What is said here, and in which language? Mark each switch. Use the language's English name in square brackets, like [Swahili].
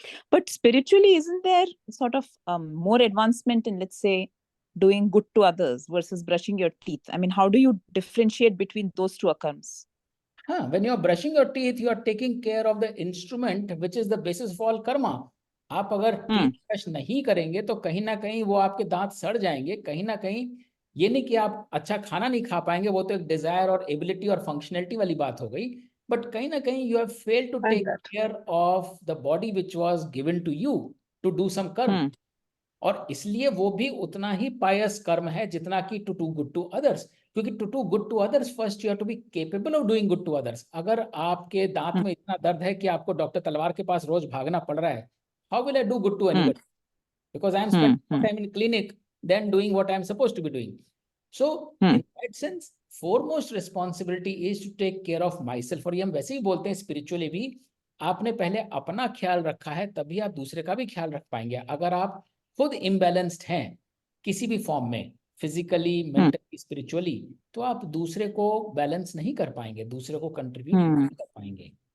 [English] But spiritually, isn't there sort of more advancement in, let's say, doing good to others versus brushing your teeth? I mean, how do you differentiate between those two akarms? हाँ, when you are brushing your teeth, you are taking care of the instrument which is the basis of all karma. [Hindi] आप अगर teeth brush नहीं करेंगे तो कहीं ना कहीं वो आपके दांत सड़ जाएंगे, कहीं ना कहीं ये नहीं कि आप अच्छा खाना नहीं खा पाएंगे, वो तो एक डिजायर और एबिलिटी और फंक्शनलिटी वाली बात हो गई, [English] But कहीं ना कहीं you have failed to take care of the body which was given to you to do some karma. [Hindi] और इसलिए वो भी उतना ही पायस कर्म है जितना कि [English] To do good to others, क्योंकि to do good to others first you have to be capable of doing good to others. [Hindi] अगर आपके दांत में इतना दर्द है कि आपको डॉक्टर तलवार के पास रोज भागना पड़ रहा है, [English] How will I do good to anybody? Because I am spending more time in clinic than doing what I am supposed to be doing. So in that sense foremost responsibility is to take care of myself। [Hindi] और ये हम वैसे ही बोलते हैं spiritually भी, आपने पहले अपना ख्याल रखा है तभी आप दूसरे का भी ख्याल रख पाएंगे। अगर आप खुद इम्बैलेंस्ड हैं किसी भी फॉर्म में, फिजिकली, मेंटली, स्पिरिचुअली, तो आप दूसरे को बैलेंस नहीं कर पाएंगे, दूसरे को कंट्रीब्यूट नहीं कर पाएंगे।